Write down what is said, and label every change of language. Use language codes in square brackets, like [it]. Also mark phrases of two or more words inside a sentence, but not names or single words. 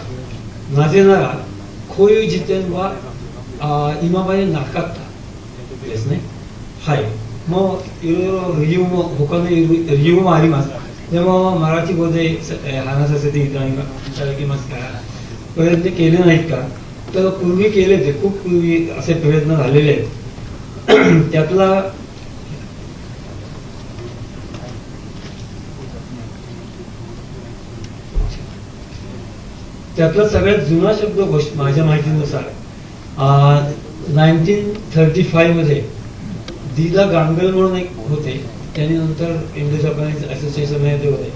[ja] なぜならこういう辞典は今までなかったですね。はい。もういろいろ理由も他の理由もあります。でもマラティ語で話させていただきますから、これで [mr] केले नाहीत का? तर पूर्वी केले ते खूप पूर्वी असे प्रयत्न झालेले आहेत. त्यातला सगळ्यात जुना शब्दकोश माझ्या माहितीनुसार 1935 मध्ये दीदा गांगल म्हणून एक होते, त्यांनी नंतर इंडो जपानीज असोसिएशन मध्ये होते.